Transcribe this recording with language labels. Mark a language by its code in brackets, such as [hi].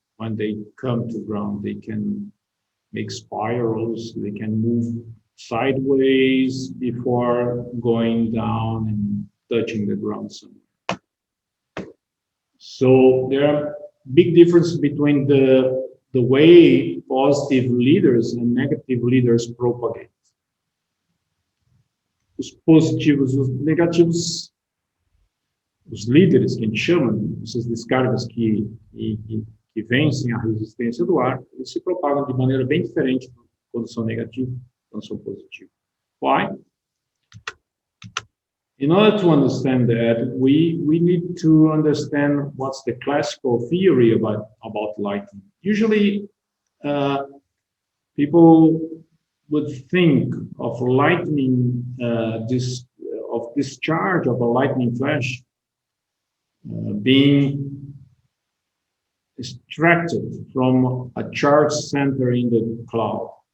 [en] When they come to ground, they can make spirals, they can move sideways before going down and touching the ground somewhere. So there are big differences between the way positive leaders and negative leaders propagate. [pt] Os positivos e os negativos, os líderes, que a gente chama, essas descargas que vencem a resistência do ar, eles se propagam de maneira bem diferente quando são negativos, quando são positivos. [en] Why? In order to understand that, we need to understand what's the classical theory about lightning. Usually, people would think of lightning, of discharge of a lightning flash being extracted from a charge center in the cloud.